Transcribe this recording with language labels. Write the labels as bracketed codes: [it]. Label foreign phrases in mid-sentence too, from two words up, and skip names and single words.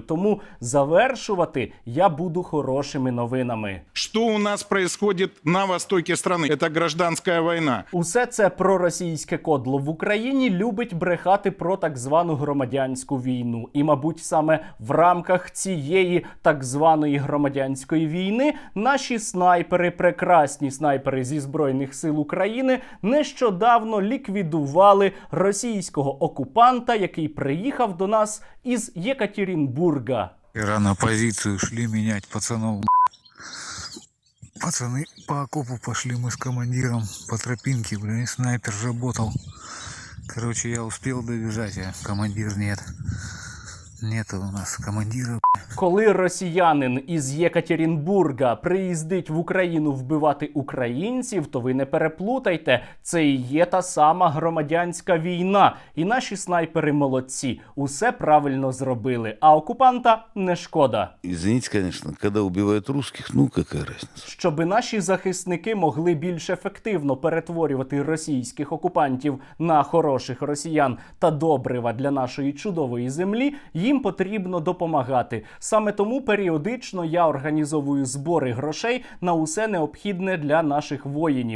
[uk] Тому завершувати я буду хорошими новинами. [ru] Что у нас происходит на востоке страны? Это гражданская война. [uk] Усе це проросійське кодло в Україні любить брехати про так звану громадянську війну. І, мабуть, саме в рамках цієї так званої громадянської війни наші снайпери, прекрасні снайпери зі Збройних сил України, нещодавно ліквідували російського окупанта, який приїхав до нас із Єкатеринбурга. [ru] На позицию шли менять пацанов. Пацаны по окопу пошли, мы с командиром по тропинке, блин, снайпер же ботал. Короче, я успел добежать, а командир нет. Нет у нас командира, [uk] Коли росіянин із Єкатеринбурга приїздить в Україну вбивати українців, то ви не переплутайте, це і є та сама громадянська війна. І наші снайпери молодці, усе правильно зробили, а окупанта не шкода. [ru] Извините, конечно, когда убивают русских, ну какая разница? [uk] Щоби наші захисники могли більш ефективно перетворювати російських окупантів на хороших росіян та добрива для нашої чудової землі, їм потрібно допомагати. Саме тому періодично я організовую збори грошей на усе необхідне для наших воїнів.